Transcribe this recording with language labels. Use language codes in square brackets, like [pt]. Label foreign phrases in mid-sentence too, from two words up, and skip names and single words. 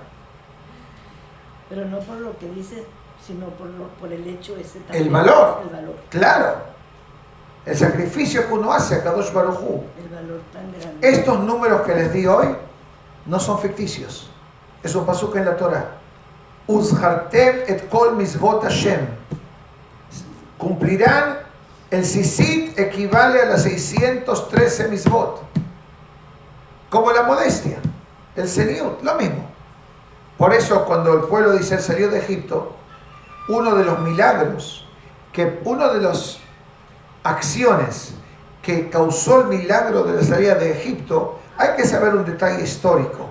[es] Pero no por lo que dice, sino por el hecho ese también. El valor. El valor. Claro. El sacrificio que uno hace a [he] הקדוש ברוך הוא. [es] El valor tan grande. Estos números que les di hoy no son ficticios. Es un pasuk en la Torah. [he] וזכרתם את כל מצות השם. [es] Cumplirán, el sisit equivale a las 613 misvot. Como la modestia, el seniut, lo mismo. Por eso cuando el pueblo de Israel salió de Egipto, uno de los milagros, una de las acciones que causó el milagro de la salida de Egipto, hay que saber un detalle histórico.